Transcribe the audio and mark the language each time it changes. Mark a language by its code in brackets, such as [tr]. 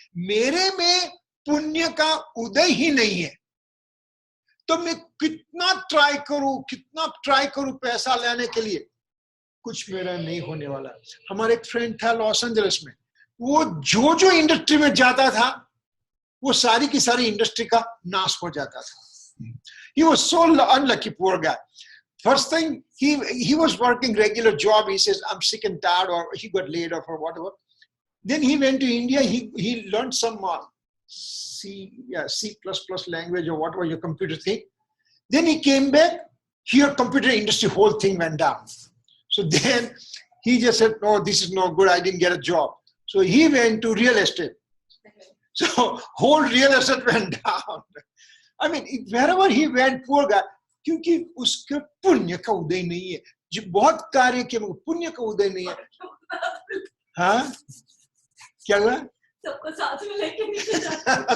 [hi] मेरे में पुण्य का उदय ही नहीं है, तो मैं कितना ट्राई करूं पैसा लेने के लिए, कुछ मेरा नहीं होने वाला। हमारे एक फ्रेंड था लॉस एंजलिस में, वो जो इंडस्ट्री में जाता था वो सारी की सारी इंडस्ट्री का नाश हो जाता था। [en] He was so unlucky, poor guy. First thing, he was working regular job. He says, I'm sick and tired, or he got laid off or whatever. Then he went to India. He learned some C++ language or whatever your computer thing. Then he came back. Here, computer industry, whole thing went down. So then he just said, "No, this is no good. I didn't get a job." So he went to real estate. So whole real estate went down. I mean, wherever he went, poor guy, [hi] क्योंकि उसके पुण्य का उदय नहीं है। जो बहुत कार्य किए मगर पुण्य का उदय नहीं है। हाँ, क्या हुआ? सबको साथ में लेके नीचे जाते।